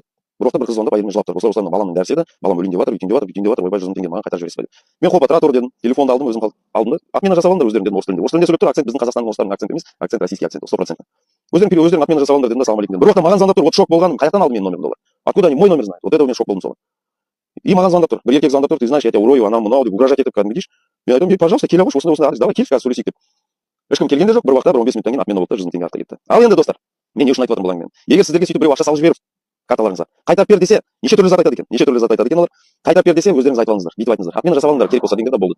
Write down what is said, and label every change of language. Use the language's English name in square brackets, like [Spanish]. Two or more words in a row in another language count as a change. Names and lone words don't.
[Kazakh] Бір уақытта бір қыз звондап әйеліме жылап тұр. Осылай баламның дәрісі еді, балам өлейін деп жатыр, өйтейін деп жатыр, бүйтейін деп жатыр, ойбай 100 мың теңге маған қайтарып жібересіз ба деп. Мен қопа тұра тұр дедім. Телефонды алдым, өзім алдым да. Отмена жасап алыңдар өздерің дедім, орыс тілінде. Орыс тілінде сөйлеп тұр, акцент біздің қазақстанның орыстарының акценті емес, акцент [Russian] российский акцент, [Kazakh] 100%. Өздерің отмена жасап алыңдар дедім да, [Arabic] سلام عليكم [Kazakh] дедім. Бір уақытта маған звондап тұр, вот шок болғаным, қаяқтан алды менің номерімді олар? [Russian] Откуда они мой номер знают? Вот это [Kazakh] мен шок болдым соған. И маған звондап тұр, бір еркек звондап тұр, [Russian] ты знаешь, я тебя урою, [Kazakh] анау мынау деп угрожать етіп кәдімгі дейші. Мен айтамын, пожалуйста, келе қойшы, осындай адрес, давай келші қазір сөйлесейік деп. Ешкім келген де жоқ, бір уақытта бір 15 минуттан кейін отмена болып 100 мың теңге артқа кетті. Ал енді достар, мен не үшін айтып отырмын бұл әңгімені? Егер сіздерге сөйтіп біреу ақша салып жіберіп карталарыңызға қайтарып бер десе, неше түрлі зат айтады екен, олар. Қайтарып бер десе, өздеріңіз айтып алыңыздар, бүйтіп айтыңыздар. Отмена жасап алыңдар, керек болса деңгейде болды.